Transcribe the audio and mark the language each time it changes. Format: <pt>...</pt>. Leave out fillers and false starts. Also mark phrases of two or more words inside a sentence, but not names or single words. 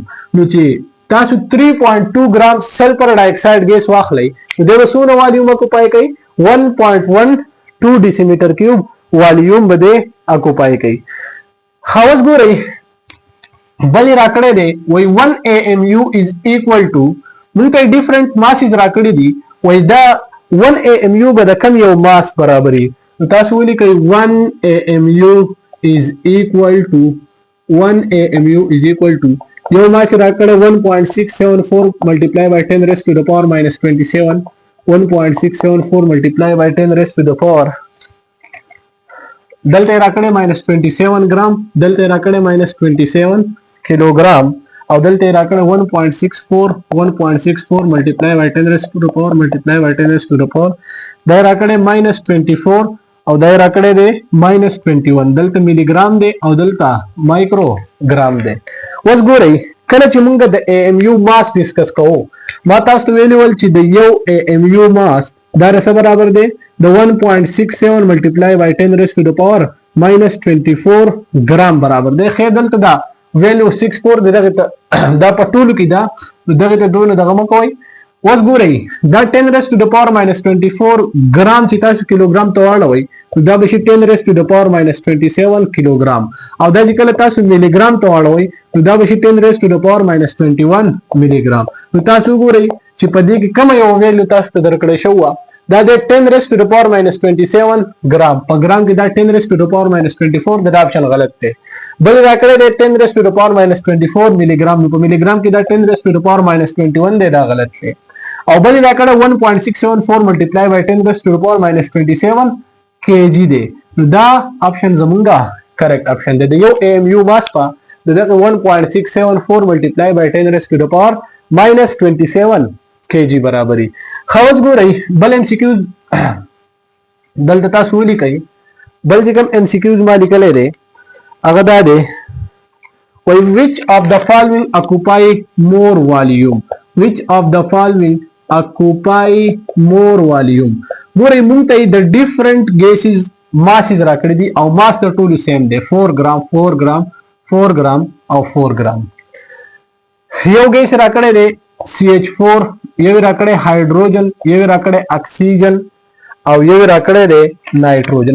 <ps>نو چې تاسو 3.2 ګرام</ps> <en>sulfur dioxide gas</en> <ps>واخلئ نو دا وسونه</ps> <en>volume occupy</en> <ps>کوي 1.12</ps> <en>decimeter cube volume</en> <ps>به اکوپای کوي. خاص ګورئ بل راکړی دی وای</ps> <en>1 AMU is equal to</en> <ps>موږ ته</ps> <en>different masses</en> <ps>راکړي دي وای دا 1 AMU به د کم یو ماس برابري نو تاسو ولیکئ</ps> <en>1 AMU is equal to</en> <ps>1 AMU is equal to یو ماس راکړی</ps> <en>1.674 multiplied by 10 raised to the power minus 27 1.674 multiplied by 10 raised to the power</en> <ps>دلته راکړی</ps> <en>minus 27</en> <ps>ګرام دلته راکړی</ps> <en>minus 27</en> <ps>کیلوګرام او دلته راکړی</ps> <en>1.64 multiply by 10 raised to the power multiply by 10 raised to the power</en> <ps>دا راکړی</ps> <en>minus 24</en> <ps>او دا راکړی دی</ps> <en>minus 21</en> <ps>دلته</ps> <en>milli gram</en> <ps>دی او دلته</ps> <en>micro gram</en> <ps>دی. اوس ګورئ کله چې موږ د AMU</ps> <en>mass discuss</en> <ps>کوو ما تاسو ویلي ول چې د یو AMU ماس دا سره برابر دی د</ps> <en>1.67 multiply by 10 raised to the power minus 24</en> <ps>ګرام برابر دی. خیر دلته دا ویلیو 64 دغه دا په ټولو کې دا دغه ته دونه دغه مکوئ. اوس ګورئ دا</ps> <en>10 raised to the power minus 24</en> <ps>ګرام چې تاسو کیلوګرام ته واړوئ نو دا به شي</ps> <en>10 raised to the power minus 27</en> <ps>کیلوګرام او دا چې کله تاسو</ps> <en>milli gram</en> <ps>ته واړوئ نو دا به شي</ps> <en>10 raised to the power minus 21 milli gram.</en> <ps>نو تاسو ګورئ چې په دې کې کوم یو ویلیو تاسو ته درکړی شو دا د</ps> <en>10 raised to the power minus 27</en> <ps>ګرام په ګرام کې دا</ps> <en>10 raised to the power minus 24</en> <ps>دا آپشن غلط دی. بل راکړی دی</ps> <en>10 raised to the power minus 24 milli gram</en> <ps>نو په</ps> <en>milli gram</en> <ps>کې دا</ps> <en>10 raised to the power minus 21</en> <ps>دی دا غلط دی. او بل راکړی</ps> <en>1.674 multiply by 10 raised to the power minus 27 kg</en> <ps>دی نو دا آپشن زمونږه</ps> <en>correct option</en> <ps>دی. د یو AMU ماس په دغه</ps> <en>1.674 multiply by 10 raised to the power minus 27 kg</en> <ps>برابري. خاص ګورئ بل ام سی کیوز دلته تاسو ولیکئ بل چې کوم ام سی کیوز ما لیکلی دی هغه دا دی</ps> <en>which of the following occupy more volume which of the following occupy more volume.</en> <ps>ګورئ موږ ته د</ps> <en>different gases masses</en> <ps>راکړي دي او ماس د ټولو سیم دی 4 ګرام 4 ګرام 4 ګرام او 4 ګرام. یو ګیس راکړی دی CH4 یو راکړی هایدروجن یو راکړی اکسیجن او یو راکړی دی نایټروجن.</ps>